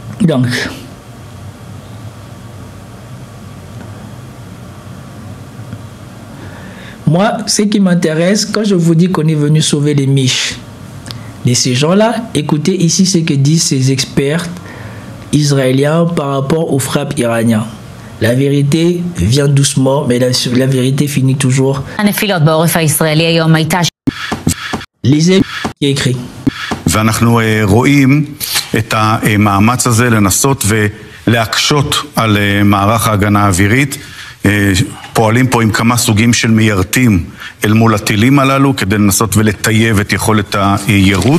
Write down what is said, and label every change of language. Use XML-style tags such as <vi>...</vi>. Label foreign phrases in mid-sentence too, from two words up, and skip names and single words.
<fr>Donc, moi, ce qui m'intéresse, quand je vous dis qu'on est venu sauver les miches de ces gens-là, écoutez ici ce que disent ces experts israéliens par rapport aux frappes iraniennes. La vérité vient doucement, mais la vérité finit toujours. Lisez ce qui est écrit.</fr> <he>ואנחנו רואים את המאמץ הזה לנסות ולהקשות על מערך ההגנה האווירית. פועלים פה עם כמה סוגים של מיירטים אל מול הטילים הללו כדי לנסות ולטייב את יכולת היירוט.</he>